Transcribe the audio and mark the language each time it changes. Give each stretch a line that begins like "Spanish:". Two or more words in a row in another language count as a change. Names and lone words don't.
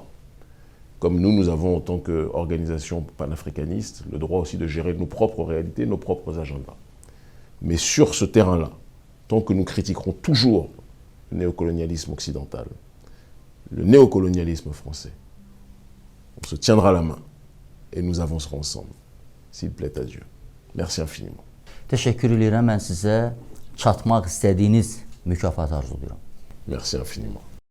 French: Comme nous avons en tant qu'organisation panafricaniste le droit aussi de gérer nos propres réalités, nos propres agendas. Mais sur ce terrain-là, tant que nous critiquerons toujours le néocolonialisme occidental, le néocolonialisme français, on se tiendra la main et nous avancerons ensemble, s'il plaît à Dieu. Merci infiniment.
Azerbaijani: Təşəkkür edirəm. Mən sizə çatmaq istədiyiniz mükafatı arzulayıram.
French: Merci infiniment.